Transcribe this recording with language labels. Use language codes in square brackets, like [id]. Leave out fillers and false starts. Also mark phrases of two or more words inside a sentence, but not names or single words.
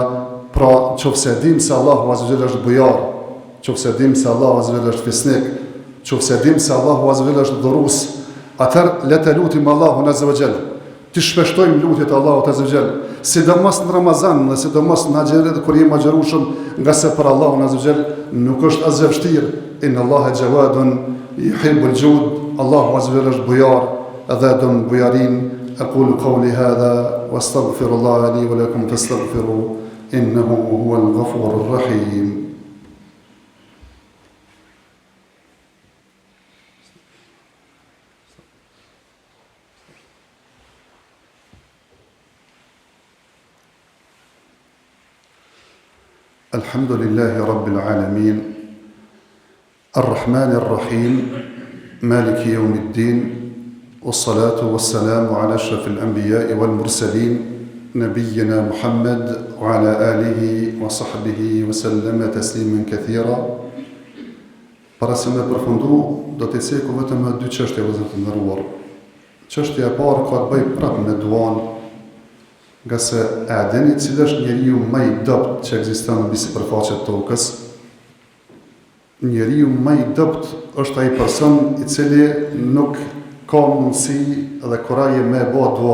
[sq] Pra nëse dim se Allahu [ar] عز وجل [sq] është bujar, nëse dim se Allahu [ar] عز وجل [sq] është fisnik, nëse dim se Allahu [ar] عز وجل [sq] është dhurues, atëherë le të lutim Allahun [ar] عز وجل [sq] të shpeshtojmë lutjet Allahut [ar] عز وجل, [sq] sidomos në Ramazan dhe sidomos në xhenet kur jemi agjërueshëm, nga se për Allahun [ar] عز وجل [sq] nuk është as e vështirë. [ar] إن الله جواد يحب الجود. [sq] Allahu [ar] عز وجل [sq] është bujar dhe don bujarin. [ar] أقول قولي هذا واستغفر الله لي ولكم فاستغفروه إنه هو الغفور الرحيم. الحمد لله رب العالمين الرحمن الرحيم مالك يوم الدين والصلاة والسلام على أشرف الأنبياء والمرسلين نبينا محمد وعلى آله وصحبه وسلم تسليما كثيرا. [sq] Para se me përfundu, do të ceku vetëm me dy çështje vëllezër të nderuar. Çështja e parë ka të bëjë prapë me duan, nga se e dini cili është njeriu më i dopt që ekziston mbi sipërfaqen e tokës. Njeriu më i dopt është ai person i cili nuk ka mundësi dhe kuraje me bo dua.